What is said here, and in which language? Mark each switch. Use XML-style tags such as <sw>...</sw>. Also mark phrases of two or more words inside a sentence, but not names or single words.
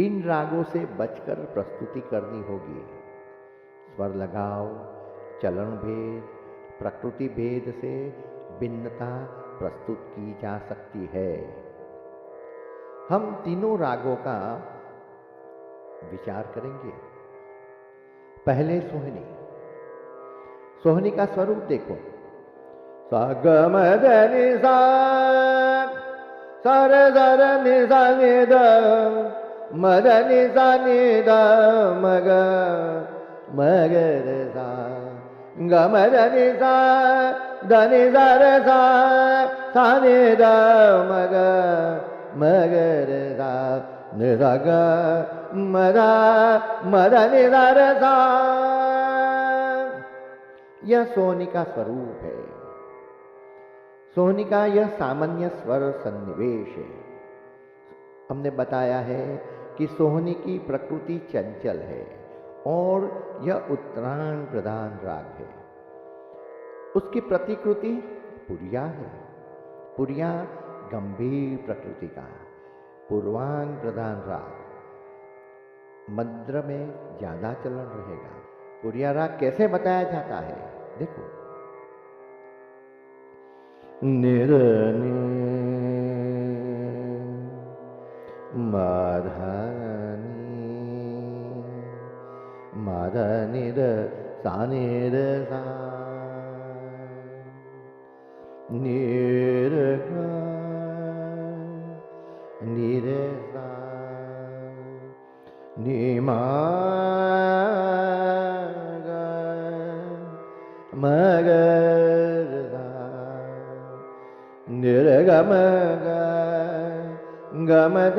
<hi>इन रागों से बचकर प्रस्तुति करनी होगी। स्वर लगाव, चलन भेद, प्रकृति भेद से भिन्नता प्रस्तुत की जा सकती है। हम तीनों रागों का विचार करेंगे। पहले सोहनी। सोहनी का स्वरूप देखो। सा ग म ध नि सा, सा र ग र नि सा नि ध म ध नि सा नि ध म ग रे सा, ग म ध नि सा ध नि सा र सा, सा नि ध म ग रे सा, नि सा ग म ध नि सा र सा। यह सोहनी का स्वरूप है। सोहनी का यह सामान्य स्वर सन्निवेश है। हमने बताया है कि सोहनी की प्रकृति चंचल है और यह उत्तरायण प्रधान राग है। उसकी प्रतिकृति पुरिया है। पुरिया गंभीर प्रकृति का पूर्वांग प्रधान राग। मद्र में ज्यादा चलन रहेगा। पुरिया राग कैसे बताया जाता है देखो। निर नि माधनी माधनि द सा नि द सा, निर ग नि रे सा, नि मा ग म ग रे सा, नि रे ग म ग ग म ध</hi>